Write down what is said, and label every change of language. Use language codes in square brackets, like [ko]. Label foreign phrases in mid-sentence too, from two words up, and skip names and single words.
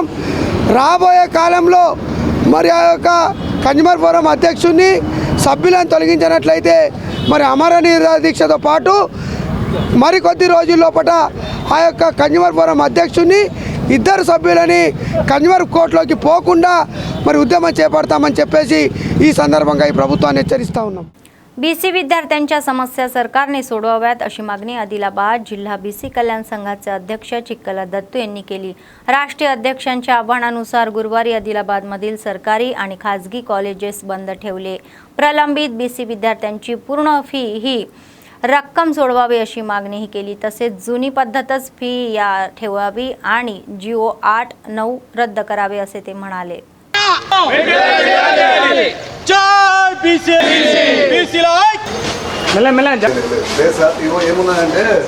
[te] రాబోయే కాలంలో మరి ఆ యొక్క [en] consumer forum [te] అధ్యక్షుడిని సభ్యులను తొలగించినట్లయితే మరి అమర నిరాదీక్షతో పాటు మరికొద్ది రోజుల లోపల ఆ యొక్క [en] consumer forum [te] అధ్యక్షుడిని ఇద్దరు సభ్యులని కన్జ్యూమర్ కోర్టులోకి పోకుండా మరి उद्यम చేపడతామని చెప్పేసి ఈ సందర్భంగా ఈ ప్రభుత్వాన్ని హెచ్చరిస్తా ఉన్నాం. [mr] बीसी विद्यार्थ्यांच्या समस्या सरकारने सोडवाव्यात अशी मागणी आदिलाबाद जिल्हा बीसी कल्याण संघाचे अध्यक्ष चिक्कला दत्तू यांनी केली. राष्ट्रीय अध्यक्षांच्या आव्हानानुसार गुरुवारी आदिलाबादमधील सरकारी आणि खाजगी कॉलेजेस बंद ठेवले. प्रलंबित बीसी विद्यार्थ्यांची पूर्ण फी ही रक्कम सोडवावी अशी मागणीही केली. तसेच जुनी पद्धतच फी या ठेवावी आणि जिओ 8-9 रद्द करावे असे ते म्हणाले. [te] ఏమున్నాయంటే